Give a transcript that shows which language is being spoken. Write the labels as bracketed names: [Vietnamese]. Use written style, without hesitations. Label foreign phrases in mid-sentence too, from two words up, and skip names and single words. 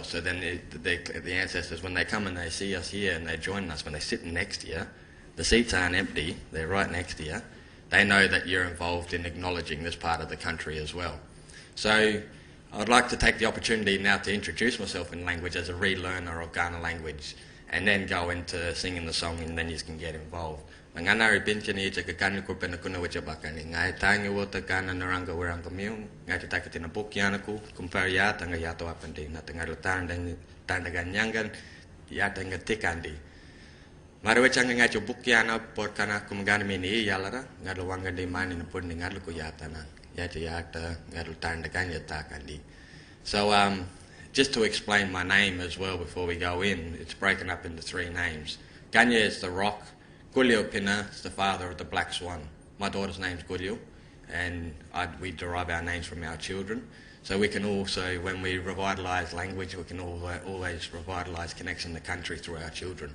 [English] So then the ancestors, when they come and they see us here and they join us, when they're sitting next to you, the seats aren't empty, they're right next to you. They know that you're involved in acknowledging this part of the country as well. So I'd like to take the opportunity now to introduce myself in language as a relearner of Kaurna language, and then go into singing the song, and then you can get involved. [Kaurna] Nganari pinchani chaka kanu ko pena kuna wacha bakani ngai tangi wota Kaurna Narungga Wirltu miung ngai tataka tina bukyanaku kumpar ya tanga yato apandi na tanga lutang tanda ganyangan ya tanga tikandi Marwe changa ngai chu bukyana por kana kumgana mini yalara ngalo wanga di mani na pun ngalo ko yatana yata ngalo tanda ganya takandi. [English] So just to explain my name as well before we go in, it's broken up into three names. Ganya is the rock, Gulio Pina is the father of the black swan. My daughter's name's Gulio, and we derive our names from our children. So we can also, when we revitalise language, we can always revitalise connection to country through our children.